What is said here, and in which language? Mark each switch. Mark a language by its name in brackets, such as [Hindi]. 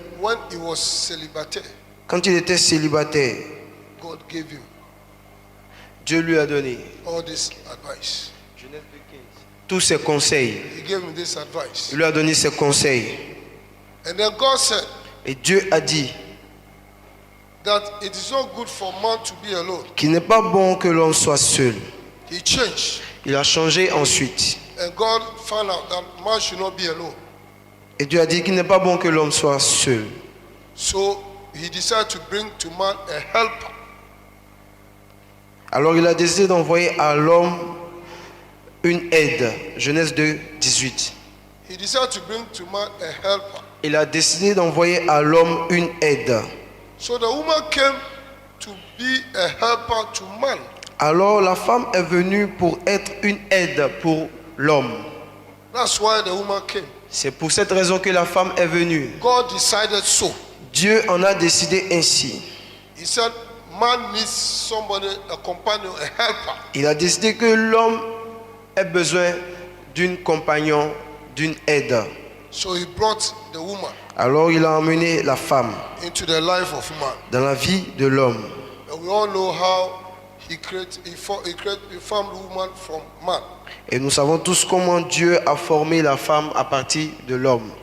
[English] when he was celibate, [French] quand il était célibataire, [English] God gave him [French] Dieu lui a donné [English] all this advice. [French] tous ses conseils. [English] He gave him this advice. [French] Il lui a donné ses conseils. [English] And then God said [French] Et Dieu a dit [English] that it is not good for man to be alone. [French] qu'il n'est pas bon que l'homme soit seul. [English] He changed. [French] Il a changé ensuite. [English] And God found out that man should not be alone. [French] Et Dieu a dit qu'il n'est pas bon que l'homme soit seul. [English] So he decided to bring to man a helper. [French] Alors il a décidé d'envoyer à l'homme une aide. Genèse 2, 18. [English] He decided to bring to man a helper. [French] Il a décidé d'envoyer à l'homme une aide. [English] So the woman came to be a helper to man. [French] Alors la femme est venue pour être une aide pour l'homme. [English] That's why the woman came. [French] C'est pour cette raison que la femme est venue. [English] God decided so. [French] Dieu en a décidé ainsi. [English] He said man needs somebody, a companion, a helper. [French] Il a décidé que l'homme ait besoin d'une compagnon, d'une aide. [English] So he brought the woman [French] Alors il a emmené la femme [English] into the life of man. [French] dans la vie de l'homme. [English] And we all know how he formed woman from man. [French] Et nous savons tous comment Dieu a formé la femme à partir de l'homme.